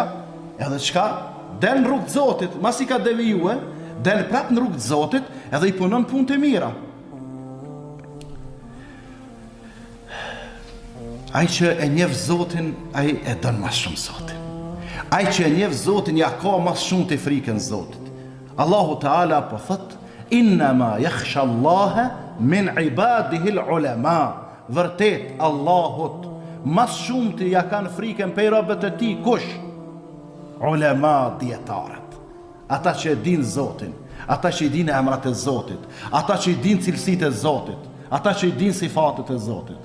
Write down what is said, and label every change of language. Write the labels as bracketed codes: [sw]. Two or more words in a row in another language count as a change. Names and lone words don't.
[sq] Edhe çka del në rrugë të Zotit, mas I ka devijue, del prap në rrugë të Zotit, edhe I punon punët e mira. Ai që e njeh Zotin, ai e don më shumë Zotin. Ai që e njeh Zotin, ja ka më shumë të frikën Zotit. [ar] الله تعالى [sq] po thot: [ar] "إنما يخشى الله من عباده العلماء." [sq] Vërtet Allahut më shumë të ja kanë frikën prej robët e tij kush? Ulema, dietarët. Ata që e dinë Zotin, ata që I dinë emrat e Zotit, ata që I dinë cilësitë e Zotit, ata që I dinë sifatet e Zotit.